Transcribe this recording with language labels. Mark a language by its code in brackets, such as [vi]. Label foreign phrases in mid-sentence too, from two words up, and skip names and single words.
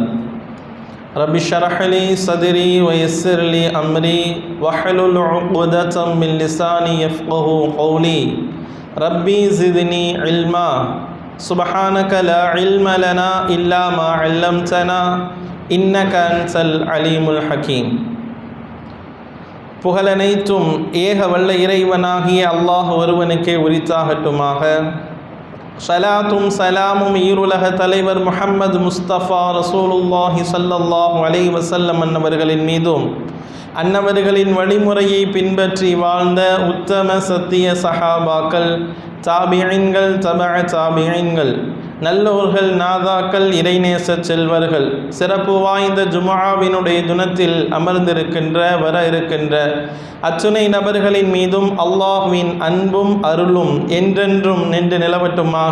[ar] رب اشرح لي صدري ويسر لي أمري واحلل عقدة من لساني يفقه قولي. ربي زدني علما سبحانك لا علم لنا إلا ما علمتنا إنك أنت العليم الحكيم. [ta] புகழனைத்தும் ஏக வல்ல இறைவனாகிய அல்லாஹ் ஒருவனுக்கே உரித்தாகட்டுமாக. ஸலாத்தும் சலாமும் ஈருலக தலைவர் முஹம்மது முஸ்தபா [ar] رسول الله صلى الله عليه وسلم [ta] அன்னவர்களின் மீதும் அன்னவர்களின் வழிமுறையை பின்பற்றி வாழ்ந்த உத்தம சத்திய சஹாபாக்கள், தாபிஈன்கள், தபஅ தாபிஈன்கள், நல்லோர்கள், நாதாக்கள், இறைநேச செல்வர்கள், சிறப்பு வாய்ந்த ஜும்ஆவினுடைய தினத்தில் அமர்ந்திருக்கின்ற வர இருக்கின்ற அத்துணை நபர்களின் மீதும் அல்லாஹ்வின் அன்பும் அருளும் என்றென்றும் நின்று நிலவட்டுமாக.